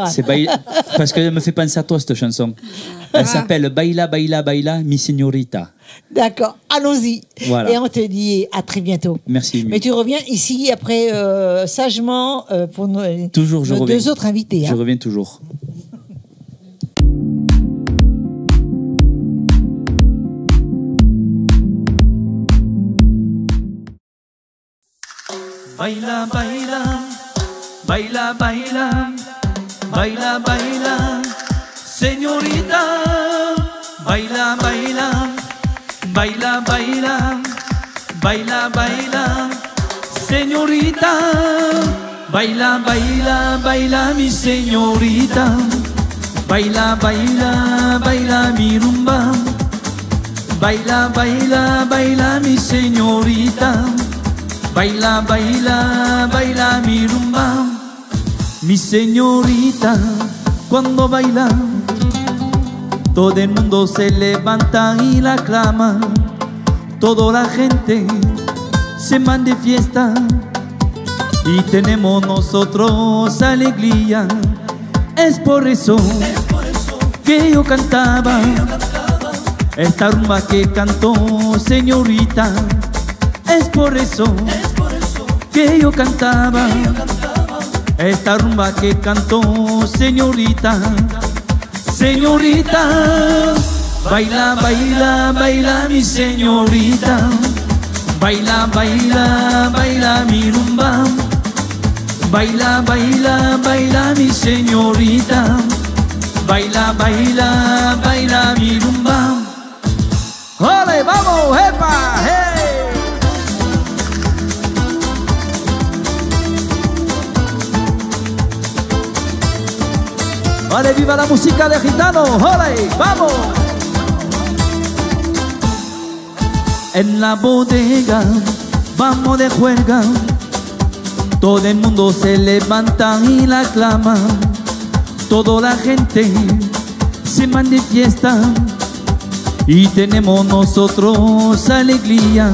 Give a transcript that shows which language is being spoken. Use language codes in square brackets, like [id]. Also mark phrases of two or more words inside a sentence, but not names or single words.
[fr] Parce qu'elle me fait penser à toi, cette chanson. Elle s'appelle Baila, Baila, Baila, [es] mi señorita. [fr] D'accord, allons-y. Voilà. Et on te dit à très bientôt. Merci. Mais tu reviens ici après, sagement, pour nos 2 autres invités. Je reviens toujours. [es] Baila, baila, baila, baila, baila, baila, señorita. Baila, baila, baila, baila, baila, baila, señorita. Baila, baila, baila, mi señorita. Baila, baila, baila, mi rumba. Baila, baila, baila, mi señorita. Baila, baila, baila mi rumba. Mi señorita, cuando baila, todo el mundo se levanta y la aclama. Toda la gente se manda de fiesta y tenemos nosotros alegría. Es por eso que yo cantaba esta rumba que cantó señorita. Es por eso que yo cantaba esta rumba que cantó señorita. Señorita, baila, baila, baila mi señorita. Baila, baila, baila mi rumba. Baila, baila, baila mi señorita. baila, baila, baila mi rumba. ¡Ole, vamos, epa, hey! Vale, viva la música de gitano, ¡ole, vamos! En la bodega vamos de juerga, todo el mundo se levanta y la aclama, toda la gente se manda de fiesta y tenemos nosotros alegría.